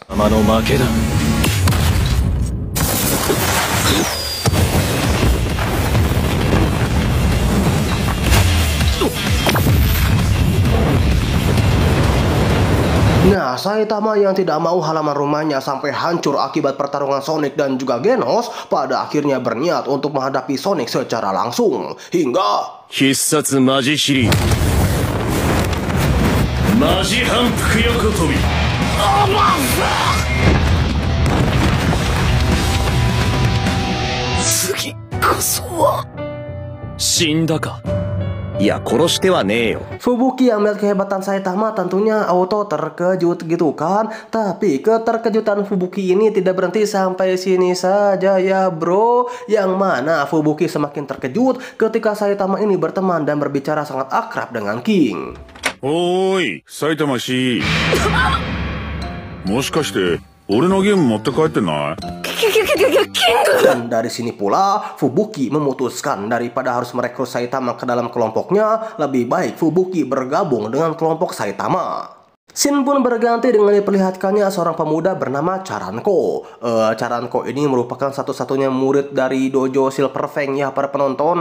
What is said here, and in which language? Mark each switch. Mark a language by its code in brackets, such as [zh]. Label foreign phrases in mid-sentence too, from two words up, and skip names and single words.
[id] Nah, Saitama yang tidak mau halaman rumahnya sampai hancur akibat pertarungan Sonic dan juga Genos, pada akhirnya berniat untuk menghadapi Sonic secara langsung. Hingga [ja] 必殺マジヒリマジ反復横跳び。次こそは死んだか。いや、殺してはねえよ。 [id] Fubuki yang melihat kehebatan Saitama tentunya auto terkejut gitu kan. Tapi keterkejutan Fubuki ini tidak berhenti sampai sini saja ya bro. Yang mana Fubuki semakin terkejut ketika Saitama ini berteman dan berbicara sangat akrab dengan King. [ja] おい、サイタマ氏. もしかして俺のゲーム持って帰ってない？ [id] Dan dari sini pula Fubuki memutuskan daripada harus merekrut Saitama ke dalam kelompoknya, lebih baik Fubuki bergabung dengan kelompok Saitama. Shin pun berganti dengan diperlihatkannya seorang pemuda bernama Charanko. Charanko ini merupakan satu-satunya murid dari dojo Silver Fang ya para penonton.